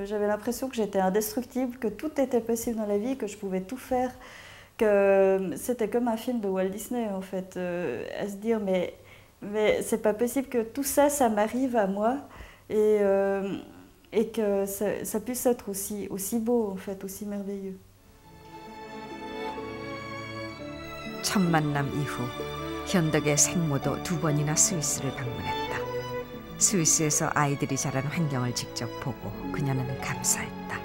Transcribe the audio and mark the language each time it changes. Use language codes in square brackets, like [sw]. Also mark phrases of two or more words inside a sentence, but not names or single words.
[fr] J'avais l'impression que j'étais indestructible, que tout était possible dans la vie, que je pouvais tout faire. Que c'était comme un film de Walt Disney en fait, à se dire mais c'est pas possible que tout ça, ça m'arrive à moi et que ça puisse être aussi beau en fait, aussi merveilleux. [ko] 첫 만남 이후 현덕의 생모도 2번이나 스위스를 방문했다. 스위스에서 아이들이 자란 환경을 직접 보고 그녀는 감사했다.